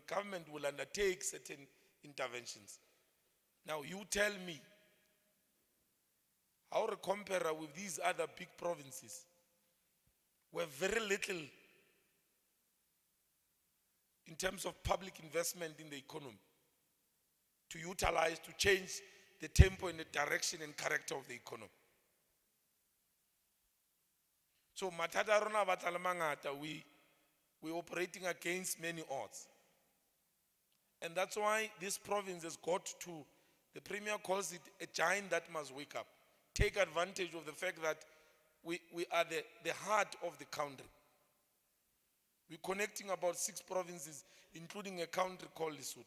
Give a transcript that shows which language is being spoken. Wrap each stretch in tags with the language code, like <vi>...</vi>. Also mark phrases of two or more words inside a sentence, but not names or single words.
<en>Government will undertake certain interventions. Now you tell me, how to compare with these other big provinces where very little in terms of public investment in the economy to utilize, to change the tempo and the direction and character of the economy.</en> <st>So mathata rona ba tla le mangata,</st> <en>we're operating against many odds. And that's why this province has got to, the Premier calls it a giant that must wake up. Take advantage of the fact that we are the heart of the country. We're connecting about 6 provinces, including a country called Lesotho.</en>